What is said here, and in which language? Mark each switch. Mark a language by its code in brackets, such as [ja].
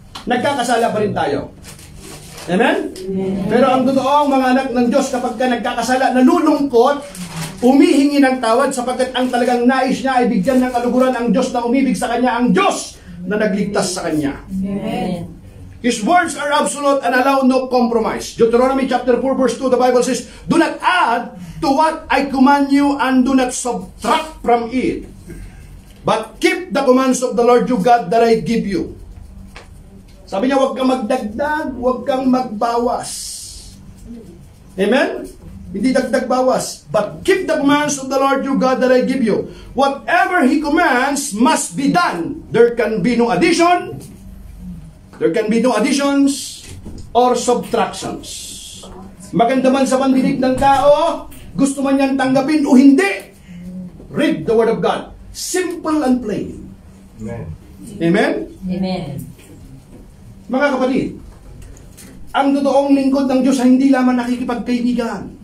[tl] Nagkakasala pa rin tayo. Amen? Pero ang totoong mga anak ng Diyos, kapag ka nagkakasala, nalulungkot, umihingi ng tawad sapagkat ang talagang nais niya ay bigyan ng kaluguran ang Diyos na umibig sa kanya, ang Diyos na nagligtas sa kanya. Amen. [en] His words are absolute and allow no compromise. Deuteronomy chapter 4 verse 2, the Bible says, do not add to what I command you and do not subtract from it. But keep the commands of the Lord your God that I give you. [tl] Sabi niya, huwag kang magdagdag, huwag kang magbawas. [en] Amen? [tl] Hindi dagdag bawas. [en] But keep the commands of the Lord your God that I give you. Whatever He commands must be done. There can be no addition. There can be no additions or subtractions. [tl] Maganda man sa pandinig ng tao, gusto man niyang tanggapin o hindi. [en] Read the Word of God. Simple and plain. Amen. Amen? Amen. [tl] Mga kapatid, ang totoong lingkod ng Diyos ay hindi lamang nakikipagkaibigan.